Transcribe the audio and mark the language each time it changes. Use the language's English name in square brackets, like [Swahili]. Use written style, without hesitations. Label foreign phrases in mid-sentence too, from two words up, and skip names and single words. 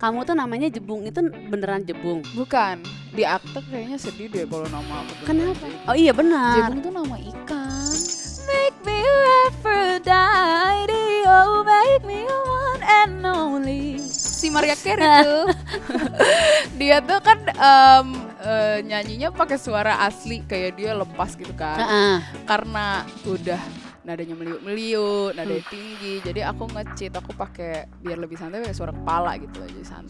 [Indonesian] Kamu tuh namanya Jebung, itu beneran Jebung? Bukan, di akte kayaknya sedih deh kalau nama aku beneran Kenapa? Jebung. Oh iya benar. Jebung tuh nama ikan. [English] Make me Aphrodite, oh make me one and only. [Indonesian] Si Mariah Carey tuh, dia tuh kan nyanyinya pakai suara asli, kayak dia lepas gitu kan. Karena udah nadanya meliuk-meliuk, nadanya tinggi, jadi aku nge-cheat, aku pakai biar lebih santai pakai suara kepala gitu aja, santai.